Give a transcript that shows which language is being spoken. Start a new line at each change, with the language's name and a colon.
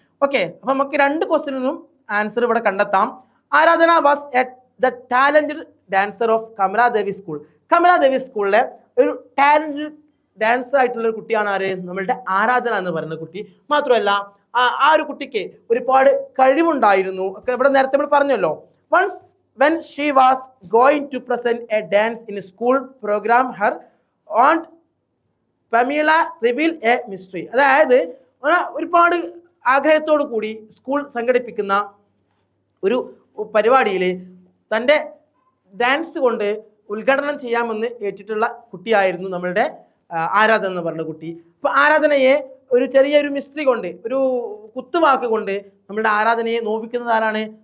Malayalam: Okay, അപ്പം നമുക്ക് രണ്ട് ക്വസ്റ്റ്യനും ആൻസർ ഇവിടെ കണ്ടെത്താം. ആരാധന
English: Was the talented dancer of Kamaladevi school.
Malayalam: Kamaladevi സ്കൂളിലെ ഒരു ടാലന്റഡ് ഡാൻസർ ആയിട്ടുള്ള ഒരു കുട്ടിയാണ് ആര്? നമ്മളുടെ ആരാധന എന്ന് പറയുന്ന കുട്ടി. മാത്രമല്ല ആ ഒരു കുട്ടിക്ക് ഒരുപാട് കഴിവുണ്ടായിരുന്നു. ഒക്കെ ഇവിടെ നേരത്തെ നമ്മൾ പറഞ്ഞല്ലോ.
English: Once when she was going to present a dance in a school program, her aunt Pamela revealed a mystery.
Malayalam: അതായത് ഒരുപാട് ആഗ്രഹത്തോടു കൂടി സ്കൂൾ സംഘടിപ്പിക്കുന്ന ഒരു പരിപാടിയിൽ തൻ്റെ ഡാൻസ് കൊണ്ട് ഉദ്ഘാടനം ചെയ്യാമെന്ന് ഏറ്റിട്ടുള്ള കുട്ടിയായിരുന്നു നമ്മളുടെ ആരാധന എന്ന് പറഞ്ഞ കുട്ടി. അപ്പോൾ ആരാധനയെ ഒരു ചെറിയൊരു മിസ്റ്ററി കൊണ്ട്, ഒരു കുത്തുവാക്ക് കൊണ്ട് നമ്മളുടെ ആരാധനയെ നോവിക്കുന്നത് ആരാണ്?